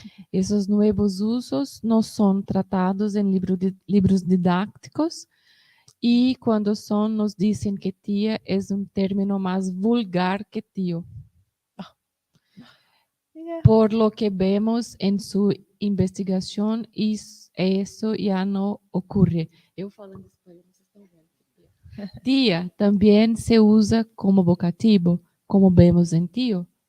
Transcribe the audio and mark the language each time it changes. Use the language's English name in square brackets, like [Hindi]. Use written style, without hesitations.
[Spanish] Esos nuevos usos no son tratados en libros didácticos y cuando son nos dicen que tía es un término más vulgar que tío. [English] Yeah. [Spanish] Por lo que vemos en su investigación, eso ya no ocurre. [Portuguese] Eu falando espanhol, vocês estão vendo. [Spanish] Tía también se usa como vocativo, como vemos en tío.